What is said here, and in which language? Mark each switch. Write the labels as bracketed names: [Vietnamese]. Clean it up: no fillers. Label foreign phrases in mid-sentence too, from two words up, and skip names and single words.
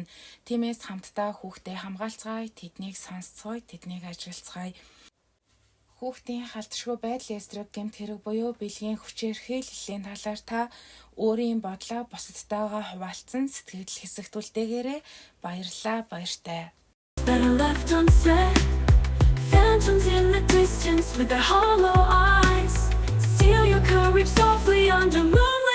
[Mongolian] Тиймээс хамтдаа хүүхдээ хамгаалцгаая, тэднийг сонсцгоё, тэднийг ажилцгаая. Хүүхдийн халтшгүй байдлын эсрэг гэмт хэрэг буюу бэлгийн хүчирхийллийн талаар та өөрийн бодлоо бусадтайгаа хуваалцсан сэтгэл хэсэгтүүлдээгээрээ баярлалаа, баяртай. [English] Better left unsaid. Phantoms in the distance with their hollow eyes. Steal your courage softly under moonlight.